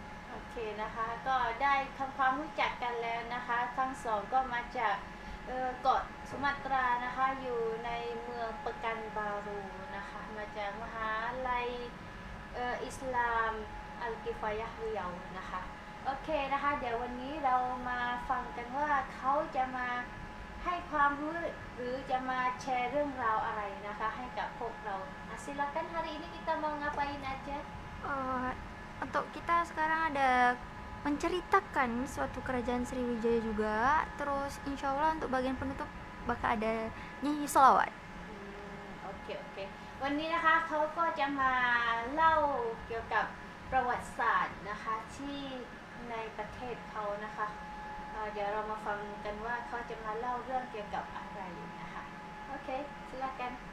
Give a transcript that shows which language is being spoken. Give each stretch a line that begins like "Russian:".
Thai: โอเคนะคะก็ได้ทำความรู้จักกันแล้วนะคะทั้งสองก็มาจากเกาะสุมาตรานะคะอยู่ในเมืองปะกันบารูนะคะมาจากมหาลัยอิสลามอัลกิฟายะห์ริยานะคะโอเคนะคะเดี๋ยววันนี้เรามาฟังกันว่าเขาจะมาให้ความรู้หรือจะมาแชร์เรื่องราวอะไรนะคะให้กับพวกเรา
Indonesian: silakan hari ini kita mau ngapain aja. Untuk kita sekarang ada menceritakan suatu kerajaan Sriwijaya juga. Terus insya Allah untuk bagian penutup bakal ada nyanyi sholawat.
Thai: โอเควันนี้นะคะเขาก็จะมาเล่าเกี่ยวกับประวัติศาสตร์นะคะที่ในประเทศเขานะคะเดี๋ยวเรามาฟังกันว่าเขาจะมาเล่าเรื่องเกี่ยวกับอะไรนะคะโอเค silakan.